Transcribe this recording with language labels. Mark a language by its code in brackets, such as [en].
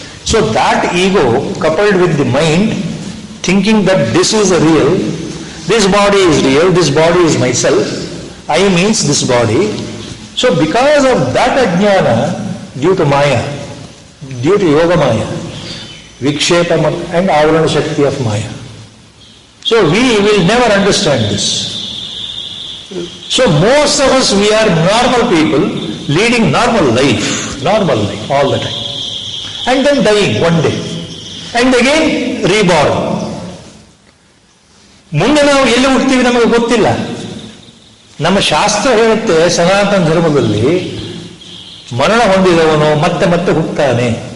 [en] So that ego coupled with the mind thinking that this is a real, this body is real, this body is my self, I means this body. So because of that ajnana, due to maya, due to yoga maya, vikshepa and avarana shakti of Maya. So we will never understand this. So most of us, we are normal people leading normal life all the time, and then dying one day and again reborn. [kn] ಮುಂದೆ ನಾವು ಎಲ್ಲಿ ಹುಡ್ತೀವಿ ನಮಗೆ ಗೊತ್ತಿಲ್ಲ. ನಮ್ಮ ಶಾಸ್ತ್ರ ಹೇಳುತ್ತೆ ಸನಾತನ ಧರ್ಮದಲ್ಲಿ ಮರಣ ಹೊಂದಿದವನು ಮತ್ತೆ ಮತ್ತೆ ಹುಟ್ಟುತ್ತಾನೆ.